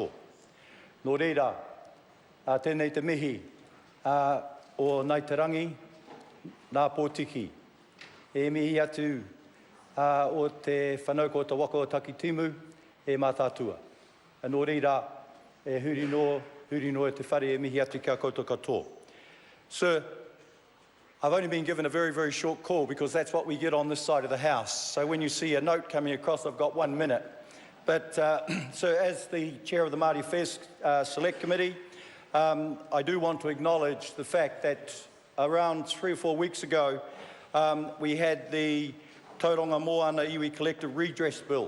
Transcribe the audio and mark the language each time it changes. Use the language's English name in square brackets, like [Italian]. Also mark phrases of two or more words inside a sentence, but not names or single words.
[Māori] Nō reira, tēnei te mihi o Ngāi te Rangi, nā Pōtiki. E mihi atu o te whanau ko te waka o Taki Timu e mātātua. Nō reira, e huri no e te whare e mihi atu kia koutou katoa. [English] Sir, I've only been given a very, very short call because that's what we get on this side of the House. So when you see a note coming across, I've got 1 minute. But so as the chair of the Māori Affairs Select Committee, I do want to acknowledge the fact that around 3 or 4 weeks ago, we had the Tauranga Moana Iwi Collective Redress Bill.